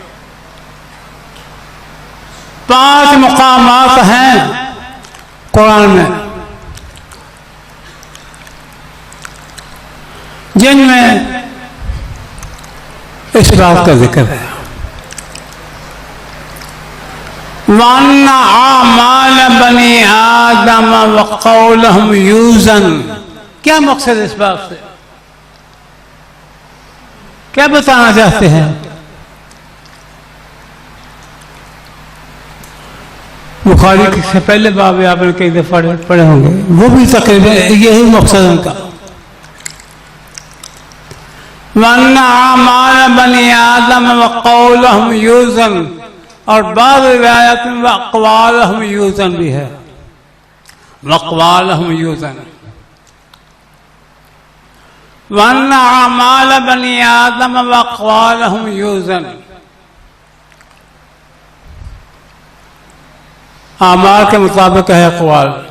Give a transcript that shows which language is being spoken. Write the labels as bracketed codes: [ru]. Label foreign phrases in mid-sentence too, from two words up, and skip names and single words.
[hi] 5 मुकामात हैं कुरान में जिनमें इस बात का जिक्र है। [ar] وأن أعمال بني آدم وقولهم يوزن. [hi] क्या मकसद इस बात से? क्या बताना चाहते हैं? बुखारी से पहले बाब आपने कई दफा पढ़े होंगे, वो भी तकरीबन यही मकसद उनका। [ar] وأن أعمال بني آدم وقولهم يوزن, [hi] और बाद रिवायत में [ar] وأقوالهم توزن [hi] भी है। [ar] وأقوالهم توزن. وأن أعمال بني آدم وأقوالهم توزن. [hi] आमाल के मुताबिक है अक़वाल।